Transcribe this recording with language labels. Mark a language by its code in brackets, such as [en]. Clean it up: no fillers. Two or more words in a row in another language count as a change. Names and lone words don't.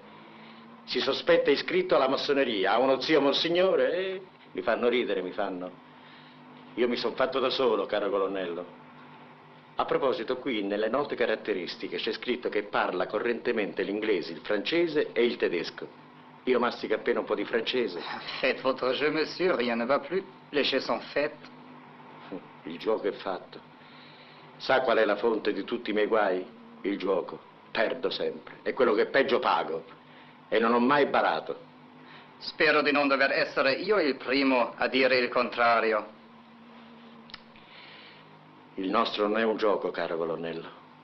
[it] Si sospetta iscritto alla massoneria. Ha uno zio monsignore e mi fanno ridere, mi fanno. Io mi sono fatto da solo, caro colonnello. A proposito, qui nelle note caratteristiche c'è scritto che parla correntemente l'inglese, il francese e il tedesco. Io mastico appena un po' di francese. [fr] Faites votre jeu, monsieur, rien ne va plus. Les jeux sont faits. [it] Il gioco è fatto. Sa qual è la fonte di tutti i miei guai? Il gioco. Perdo sempre. E quello che è peggio pago. E non ho mai barato. Spero di non dover essere io il primo a dire il contrario. Il nostro non è un gioco, caro colonnello.